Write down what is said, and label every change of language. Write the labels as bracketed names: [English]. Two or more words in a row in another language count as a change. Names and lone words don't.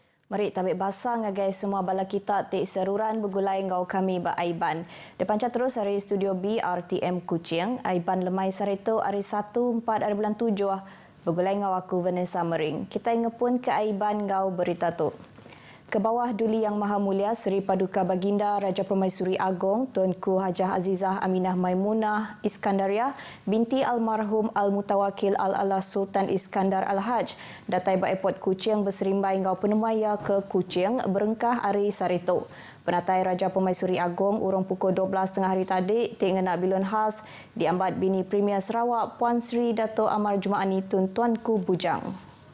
[Iban] Mari tabik basah ngagai semua bala kita tik seruran bergulai ngau kami ba Aiban. Depan terus hari studio B RTM Kuching, Aiban lemai sarito hari 1/4 bulan 7 bergulai ngau aku Vanessa Mering. Kita ingepun ke Aiban ngau berita tu. Ke bawah Duli Yang Maha Mulia Seri Paduka Baginda Raja Permaisuri Agong Tuanku Hajah Azizah Aminah Maimunah Iskandariah binti almarhum Al-Mutawakil Al-Ala Sultan Iskandar Al-Haj datai ba Airport Kuching berserimbai ngau penemaya ke Kuching berengkah hari sarito. Penatai Raja Permaisuri Agong urung pukul 12.30 hari tadi tinggal bilun khas diambat bini Premier Sarawak Puan Sri Dato' Amar Jumaani Tun Tuanku Bujang.